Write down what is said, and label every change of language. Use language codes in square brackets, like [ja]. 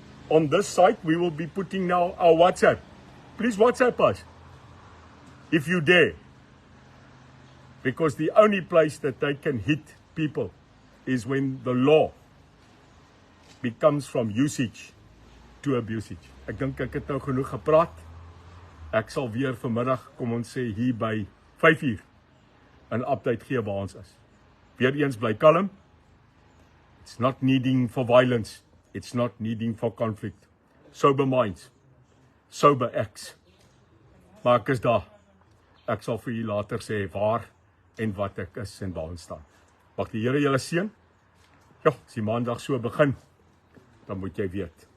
[en] On this site, we will be putting now our WhatsApp. Please WhatsApp us, if you dare. Because the only place that they can hit people is when the law becomes from usage to abusage. [af] Ek dink ek het nou genoeg gepraat. Ek sal weer vanmiddag, kom ons sê hier by 5:00, 'n update gee waar ons is. Weereens bly kalm. [en] It's not needing for violence. It's not needing for conflict. Sober minds. Sober acts. [af] Maar ek is daar. Ek sal vir julle later sê waar en wat ek is en waar ons staan. Mag die Here julle seën. Ja, as die maandag so begin, dan moet jy weet.